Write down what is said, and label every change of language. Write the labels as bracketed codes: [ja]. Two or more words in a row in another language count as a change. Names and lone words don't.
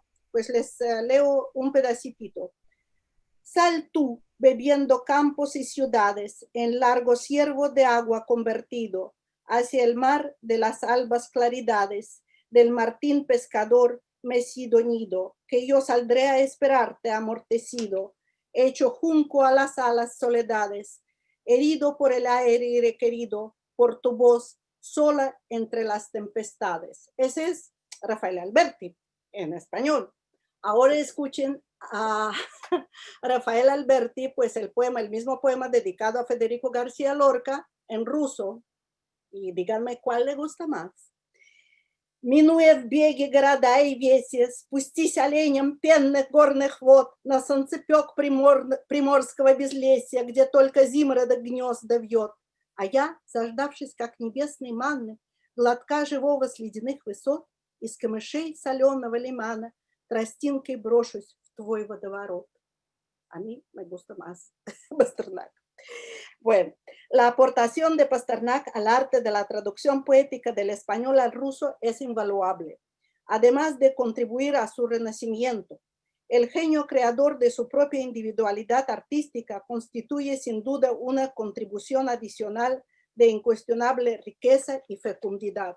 [es] Pues les leo un pedacito. Sal tú, bebiendo campos y ciudades, en largo ciervo de agua convertido, hacia el mar de las albas claridades, del martín pescador mecido nido, que yo saldré a esperarte amortecido, hecho junco a las alas soledades, herido por el aire y requerido por tu voz sola entre las tempestades. Ese es Rafael Alberti en español. Ahora escuchen a Rafael Alberti, pues el mismo poema dedicado a Federico García Lorca en ruso, y díganme cuál le gusta más. [ru] Минуя в беге города и веси, спустись оленем пенных горных вод на солнцепек приморского безлесья, где только зимородок гнезда вьет. А я, заждавшись как небесной манны, глотка живого с ледяных высот, из камышей соленого лимана тростинкой брошусь в твой водоворот. [es] A mí me gusta más Pasternak. Bueno, la aportación de Pasternak al arte de la traducción poética del español al ruso es invaluable, además de contribuir a su renacimiento. El genio creador de su propia individualidad artística constituye sin duda una contribución adicional de incuestionable riqueza y fecundidad.